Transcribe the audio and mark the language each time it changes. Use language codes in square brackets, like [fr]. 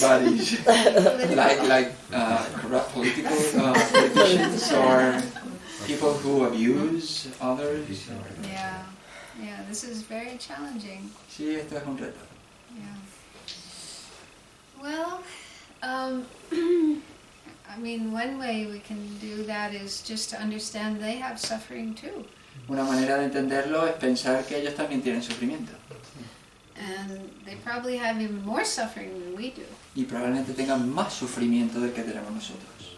[en] the baddies, like corrupt politicians or people who abuse others. Yeah, yeah. This is very challenging. [es] Sí, esto es un reto. [en] Yeah. Well, I mean, one way we can do that is just to understand they have suffering too. [es] Una manera de entenderlo es pensar que ellos también tienen sufrimiento [en] And they probably have even more suffering than we do. [es] y probablemente tengan más sufrimiento del que tenemos nosotros.